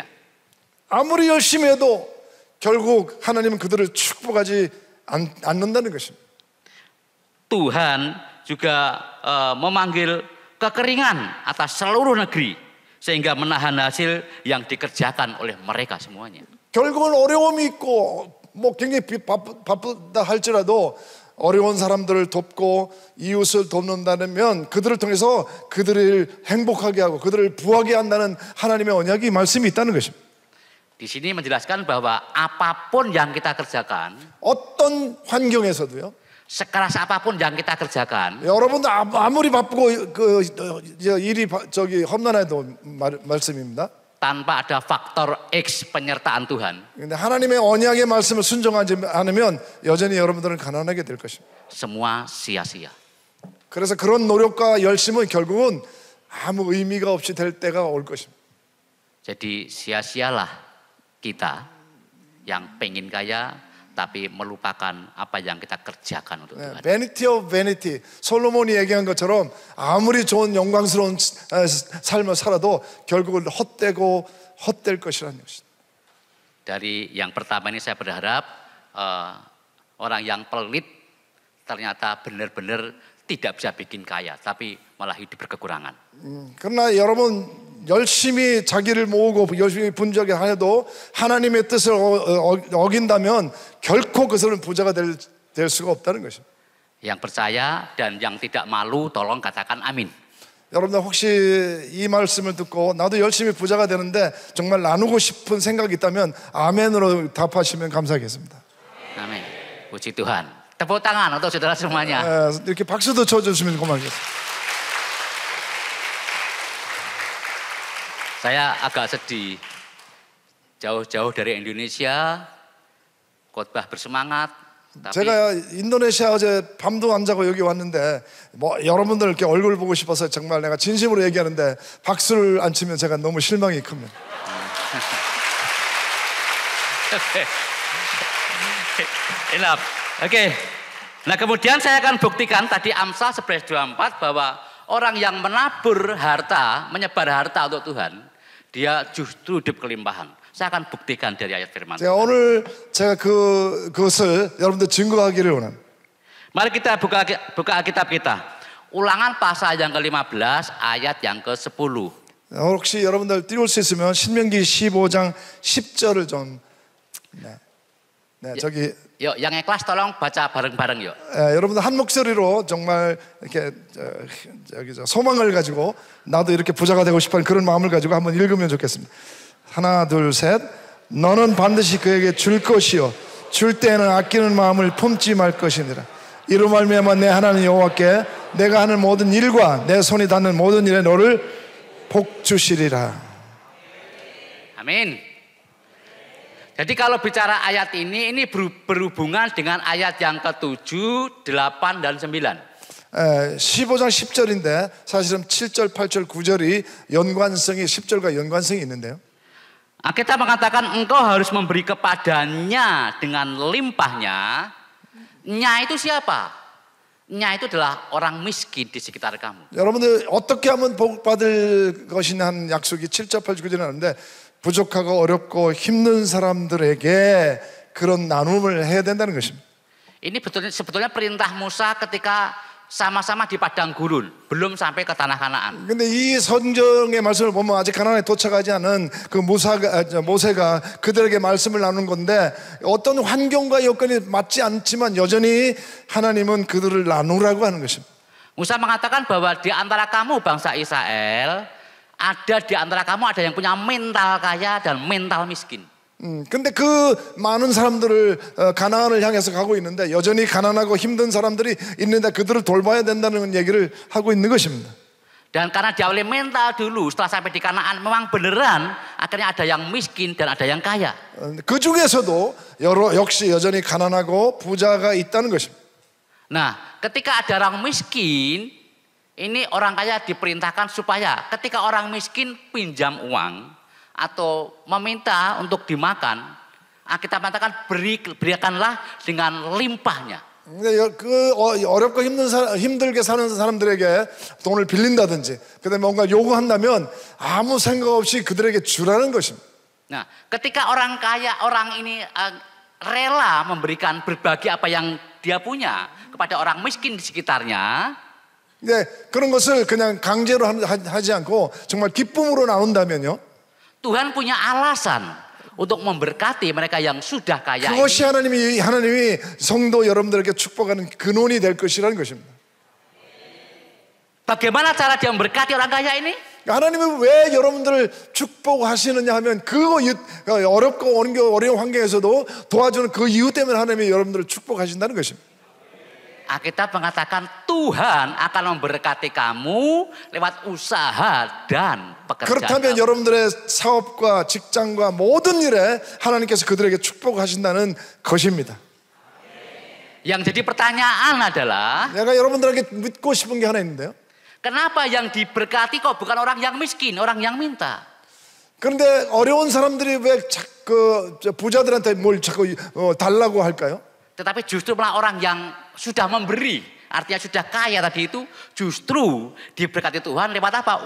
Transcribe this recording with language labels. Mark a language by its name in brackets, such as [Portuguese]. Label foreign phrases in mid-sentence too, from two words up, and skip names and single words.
[Korean] 아무리 열심히 해도 결국 하나님은 그들을 축복하지 않는다는 것입니다. [Indonesian] Tuhan juga memanggil kekeringan atas seluruh negeri sehingga menahan hasil yang dikerjakan oleh mereka semuanya. [Korean] 결국은 어려움이 있고 뭐 굉장히 바쁘다 할지라도 어려운 사람들을 돕고 이웃을 돕는다면 그들을 통해서 그들을 행복하게 하고 그들을 부하게 한다는 하나님의 언약이 말씀이 있다는 것입니다. [Indonesian] Di sini menjelaskan bahwa apapun yang kita kerjakan, [Korean] 어떤 환경에서도요. [Indonesian] sekeras apapun yang kita kerjakan, [Korean] 여러분도 아무리 바쁘고 일이 험난해도 말씀입니다. [Indonesian] tanpa ada faktor X penyertaan Tuhan, [Korean] 근데 하나님의 언약의 말씀을 순종하지 않으면 여전히 여러분들은 가난하게 될 것입니다. [Indonesian] semua sia-sia. [Korean] 그래서 그런 노력과 열심은 결국은 아무 의미가 없이 될 때가 올 것입니다. [Indonesian] Jadi sia-sialah kita yang pengen kaya tapi melupakan apa yang kita kerjakan untuk Tuhan. [English] Vanity of vanity. [Korean] 솔로몬이 얘기한 것처럼 아무리 좋은 영광스러운 삶을 살아도 결국은 헛될 것이라는 것입니다. [Indonesian] Dari yang pertama ini saya berharap orang yang pelit ternyata benar-benar tidak bisa bikin kaya, tapi malah hidup berkekurangan. [Korean] 그러나 여러분 열심히 자기를 모으고 열심히 분주하게 하여도 하나님의 뜻을 어긴다면 결코 그것은 부자가 될 수가 없다는 것입니다. [Indonesian] Yang percaya dan yang tidak malu tolong katakan amin. [Korean] 여러분들 혹시 이 말씀을 듣고 나도 열심히 부자가 되는데 정말 나누고 싶은 생각이 있다면 아멘으로 답하시면 감사하겠습니다. [Indonesian] Amin. Puji Tuhan. Tepuk tangan untuk saudara semuanya. [Korean] 이렇게 박수도 쳐주시면 고맙겠습니다. [Indonesian] Saya agak sedih. Jauh-jauh dari Indonesia, khotbah bersemangat. Tapi [Korean] 제가 인도네시아 어제 밤도 안 자고 여기 왔는데 뭐 여러분들 이렇게 얼굴 보고 싶어서 정말 내가 진심으로 얘기하는데 박수를 안 치면 제가 너무 실망이 큽니다. [Indonesian] Enough. Oke. Nah, kemudian saya akan buktikan tadi Amsal 11:24 bahwa orang yang menabur harta, menyebar harta untuk Tuhan, dia justru hidup kelimpahan. Saya akan buktikan dari ayat firman. [Korean] 오늘 제가 그것을 여러분들 증거하기를 원합니다. [Indonesian] Mari kita buka Alkitab kita. Ulangan pasal yang ke-15 ayat yang ke-10. [Korean] 혹시 여러분들 띄울 수 있으면 신명기 15장 10절을 좀 저기 [Indonesian] Yuk, yang ikhlas tolong baca bareng-bareng yuk. [Korean] 여러분들 한 목소리로 정말 이렇게 소망을 가지고 나도 이렇게 부자가 되고 싶은 그런 마음을 가지고 한번 읽으면 좋겠습니다. 하나 둘 셋. 너는 반드시 그에게 줄 것이요 줄 때에는 아끼는 마음을 품지 말 것이니라. 이로 말미암아 내 하나님 여호와께 내가 하는 모든 일과 내 손이 닿는 모든 일에 너를 복 주시리라. [Indonesian] Amin. Jadi kalau bicara ayat ini berhubungan dengan ayat yang ke-7, 8 dan 9. [Korean] 15장 10절인데 사실은 7절, 8절, 9절이 연관성이 10절과 연관성이 있는데요. [Indonesian] Kita mengatakan engkau harus memberi kepadanya dengan limpahnya. Nya itu siapa? Nya itu adalah orang miskin di sekitar kamu. [Korean] 여러분들 어떻게 하면 복 받을 것이냐 한 약속이 7절, 8절, 9절에 나오는데 부족하고 어렵고 힘든 사람들에게 그런 나눔을 해야 된다는 것입니다. [Indonesian] Ini sebetulnya perintah Musa ketika sama-sama di padang gurun, belum sampai ke tanah Kanaan. [Korean] 근데 이 성경의 말씀을 보면 아직 가나안에 도착하지 않은 그 모세가 그들에게 말씀을 나눈 건데 어떤 환경과 여건이 맞지 않지만 여전히 하나님은 그들을 나누라고 하는 것입니다. [Indonesian] Musa mengatakan bahwa di antara kamu bangsa Israel ada di antara kamu ada yang punya mental kaya dan mental miskin. [Korean] 근데 그 많은 사람들을 가나안을 향해서 가고 있는데 여전히 가난하고 힘든 사람들이 있는데 그들을 돌봐야 된다는 얘기를 하고 있는 것입니다. [Indonesian] Dan karena diawali mental dulu, setelah sampai di Kanaan memang beneran akhirnya ada yang miskin dan ada yang kaya. [Korean] 그 중에서도 역시 여전히 가난하고 부자가 있다는 것입니다. [Indonesian] Nah, ketika ada orang miskin, ini orang kaya diperintahkan supaya ketika orang miskin pinjam uang atau meminta untuk dimakan, kita mengatakan berikanlah dengan limpahnya. [Korean] 그 어렵고 힘들게 사는 사람들에게 돈을 빌린다든지 그다음에 뭔가 요구한다면 아무 생각 없이 그들에게 주라는 것입니다. [Indonesian] Nah, ketika orang kaya, orang ini rela memberikan berbagi apa yang dia punya kepada orang miskin di sekitarnya, [Korean] 네, 그런 것을 그냥 강제로 하지 않고 정말 기쁨으로 나눈다면요. [Indonesian] Tuhan punya alasan untuk memberkati mereka yang sudah kaya. [Korean] 그것이 하나님이 성도 여러분들에게 축복하는 근원이 될 것이라는 것입니다. [Indonesian] Bagaimana cara dia memberkati orang kaya ini? [Korean] 하나님은 왜 여러분들을 축복하시느냐 하면 그거 어렵고 어려운 환경에서도 도와주는 그 이유 때문에 하나님이 여러분들을 축복하신다는 것입니다. [Indonesian] Alkitab mengatakan Tuhan akan memberkati kamu lewat usaha dan pekerjaan. [Korean] 그렇다면 여러분들의 사업과 직장과 모든 일에 하나님께서 그들에게 축복하신다는 것입니다. [Indonesian] Yang jadi pertanyaan adalah [Korean] 내가 여러분들에게 묻고 싶은 게 하나 있는데요. [Indonesian] Kenapa yang diberkati kok bukan orang yang miskin, orang yang minta? [Korean] 그런데 어려운 사람들이 왜 자꾸 부자들한테 뭘 자꾸 달라고 할까요? [Indonesian] Tetapi justru malah orang yang sudah memberi, artinya sudah kaya tadi itu justru diberkati Tuhan lewat apa?